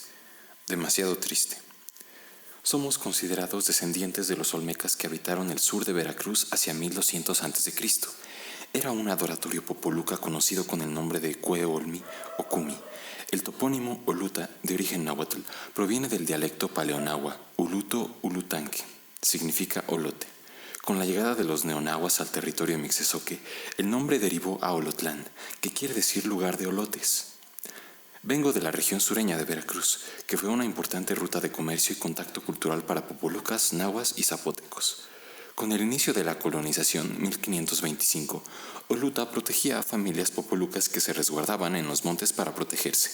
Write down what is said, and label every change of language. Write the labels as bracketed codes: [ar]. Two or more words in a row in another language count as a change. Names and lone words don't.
[es] Demasiado triste. Somos considerados descendientes de los olmecas que habitaron el sur de Veracruz hacia 1200 a.C. Era un adoratorio popoluca conocido con el nombre de Cueolmi o Cumi. El topónimo Oluta, de origen náhuatl, proviene del dialecto paleonahua, Uluto Ulutanque. Significa olote. Con la llegada de los neonahuas al territorio mixezoque, el nombre derivó a Olotlán, que quiere decir lugar de olotes. Vengo de la región sureña de Veracruz, que fue una importante ruta de comercio y contacto cultural para popolucas, nahuas y zapotecos. Con el inicio de la colonización, 1525, Oluta protegía a familias popolucas que se resguardaban en los montes para protegerse.